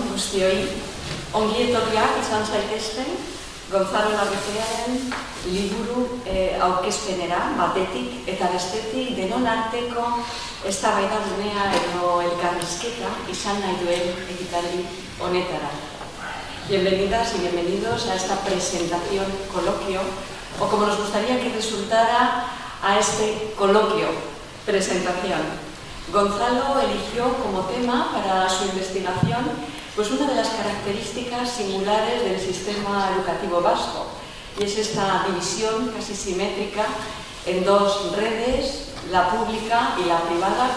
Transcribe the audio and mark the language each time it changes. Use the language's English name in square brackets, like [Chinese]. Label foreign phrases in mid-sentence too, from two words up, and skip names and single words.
[Basque] guztioi, ongi etorriak izan zaitezten, Gonzalo Larrucearen liburu aurkezpenera, batetik eta bestetik denon arteko eztabaidagunea edo elkarrizketa izan nahi duen ekitaldi honetara. [Spanish] Bienvenidas y bienvenidos a esta presentación, coloquio, o como nos gustaría que resultara a este coloquio, presentación. Gonzalo eligió como tema para su investigación pues una de las características singulares del sistema educativo vasco, y es esta división casi simétrica en dos redes, la pública y la privada.